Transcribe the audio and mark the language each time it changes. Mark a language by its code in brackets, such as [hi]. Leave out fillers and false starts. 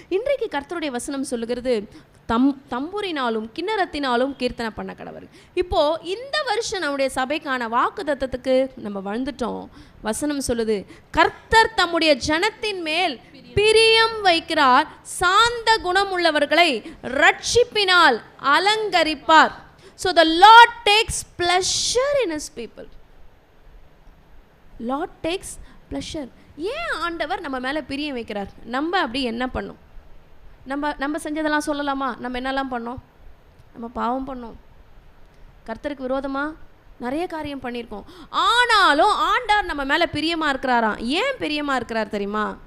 [ta] இன்றைக்கு கர்த்தருடைய வசனம் சொல்லுகிறது, தம்புரினாலும் கிண்ணறத்தினாலும் கீர்த்தனை பண்ண கடவர். இப்போது இந்த வருஷம் நம்முடைய சபைக்கான வாக்குத்தத்தத்துக்கு நம்ம வந்துட்டோம். வசனம் சொல்லுது, கர்த்தர் தம்முடைய ஜனத்தின் மேல் பிரியம் வைக்கிறார், சாந்த குணம் உள்ளவர்களை ரட்சிப்பினால் அலங்கரிப்பார். [en] So the Lord takes pleasure in his people. Lord takes pleasure. [ta] ஏன் ஆண்டவர் நம்ம மேலே பிரியம் வைக்கிறார்? நம்ம அப்படி என்ன பண்ணோம்? நம்ம செஞ்சதெல்லாம் சொல்லலாமா? நம்ம என்னெல்லாம் பண்ணோம்? நம்ம பாவம் பண்ணோம், கர்த்தருக்கு விரோதமாக நிறைய காரியம் பண்ணியிருக்கோம். ஆனாலும் ஆண்டவர் நம்ம மேலே பிரியமாக இருக்கிறாராம். ஏன் பிரியமாக இருக்கிறார் தெரியுமா?